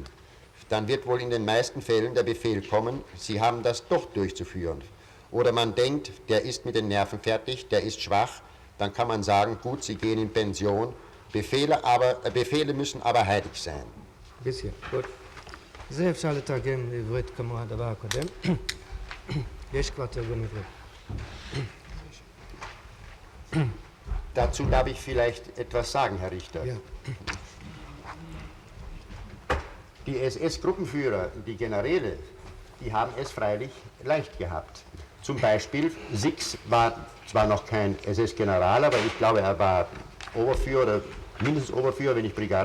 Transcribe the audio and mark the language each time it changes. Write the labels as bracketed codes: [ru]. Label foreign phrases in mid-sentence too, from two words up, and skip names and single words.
[de] Dann wird wohl in den meisten Fällen der Befehl kommen, Sie haben das doch durchzuführen. oder man denkt, der ist mit den Nerven fertig, der ist schwach, dann kann man sagen, gut, Sie gehen in Pension. Befehle müssen aber heilig sein. Bisschen, gut. [he] זה אפשר לתרגם לעברית כמו הדבר הקודם. יש כבר תרגום עברית. [de] Dazu darf ich vielleicht etwas sagen, Herr Richter. Ja. Die SS-Gruppenführer, die Generäle, die haben es freilich leicht gehabt. Zum Beispiel, Six war zwar noch kein SS-General, aber ich glaube, er war Oberführer oder mindestens Oberführer, wenn nicht Brigadeführer.